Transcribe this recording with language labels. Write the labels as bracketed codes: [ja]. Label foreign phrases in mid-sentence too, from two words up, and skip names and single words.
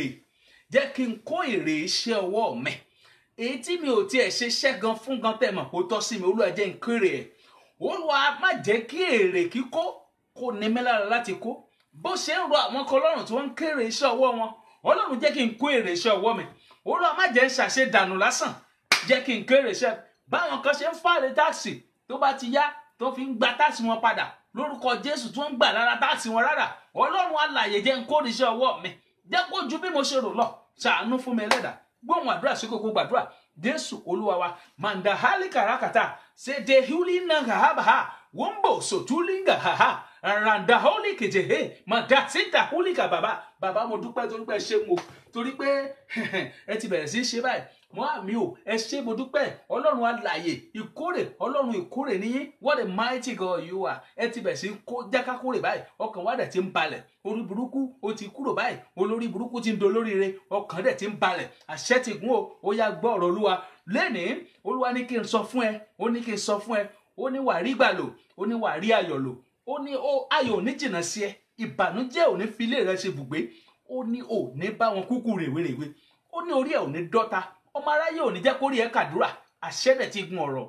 [yo] èrè iṣẹ́ ọwọ́ mi èyí tí mi ò tiẹ̀ ṣe iṣẹ́ gan fún gan tẹ̀ mọ̀ kó tọ́ sí mi Olúwa jẹ́ n kéré ẹ̀ Olúwa má jẹ́ kí èrè kíkó kó ní mi lára láti kó bó ṣe ń rọ àwọn kan lọ́rùn tí wọ́n ń kéré iṣẹ́ ọwọ́ wọn Ọlọ́run jẹ́ kí n kó èrè iṣẹ́ ọwọ́ mi Olúwa má jẹ́ ń ṣàṣe dànù lásán jẹ́ kí n kéré iṣẹ́ báwọn kan ṣe ń fàlè táàsì tó bá ti yá tó fi ń gba táàsì wọn padà lórúkọ Jésù tó ń gbà lára táàsì wọn rárá Ọlọ́run alààyè jẹ́ n kó iṣẹ́ ọwọ́ mi jẹ́ kó ju bí mo ṣe rò lọ ṣàánú fún mi Ẹlẹ́dàá gbóhùn àdúrà sí kókó gbàdúrà Jésù Olúwa wa manda hali karakata se de huli nanga habaha wombo sotulinga haha randa holi kejehe manda sita huli ka bàbá mo dúpẹ́ torí pé ẹ ṣé mo torí pé ẹ ti bẹ̀rẹ̀ sí ṣe báyìí mo àmì o ẹ ṣé mo dúpẹ́ Ọlọ́run alààyè ìkórè Ọlọ́run ìkórè níyín [en] what a mighty God you are [yo] ẹ ti bẹ̀rẹ̀ sí kó jáká kórè báyìí ọkàn wa dẹ̀ ti ń balẹ̀ orí burúkú ó ti kúrò báyìí olórí burúkú ti ń dolóríire ọkàn dẹ̀ ti ń balẹ̀ àṣẹ ti gún o ó yá gbọ́ ọ̀rọ̀ Olúwa lẹ́nìí Olúwa ní kí n sọ fún ẹ ó ní kí n sọ fún ẹ ó ní wàá rí gbà lò ó ní wàá rí ayọ̀ lò ó ní ayọ̀ ò ní jìnnà sí ẹ ìbànújẹ́ ò ní fi ilé rẹ ṣe bùgbé ó ní ò ní bá wọn kúkú rèwerèwe ó ní orí ẹ ò ní dọ́ta ọmọ aráyé ò ní jẹ́ kórí ẹ kàdúrà àṣẹ dẹ̀ ti gun ọ̀rọ̀